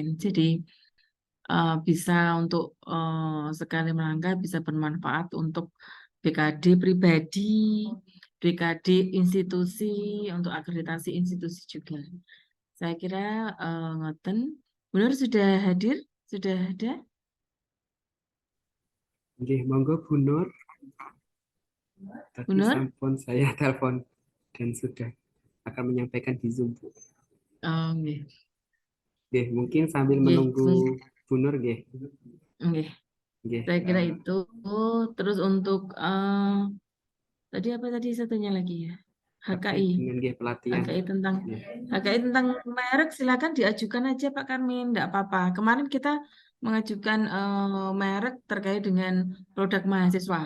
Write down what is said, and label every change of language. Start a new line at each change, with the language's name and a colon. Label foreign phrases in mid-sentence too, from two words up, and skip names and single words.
Indonesian: Jadi bisa untuk sekali melangkah bisa bermanfaat untuk BKD pribadi, BKD institusi, untuk akreditasi institusi juga. Saya kira ngoten. Benar sudah hadir? Sudah ada?
Javanese: Nggih, monggo Bu Nur.
Indonesian: Tadi Benar? sampun saya telepon dan sudah akan menyampaikan di Zoom, Bu. Oh, nggih. Nggih, mungkin sambil Nggih, menunggu Bu Nur nggih. nggih. Nggih. Saya kira itu. Terus untuk tadi apa tadi satunya lagi ya? Terkait HKI. dengan nggih pelatihan. Nggih. HKI tentang merek silakan diajukan aja Pak Karmin, enggak apa-apa. Kemarin kita mengajukan merek terkait dengan produk mahasiswa.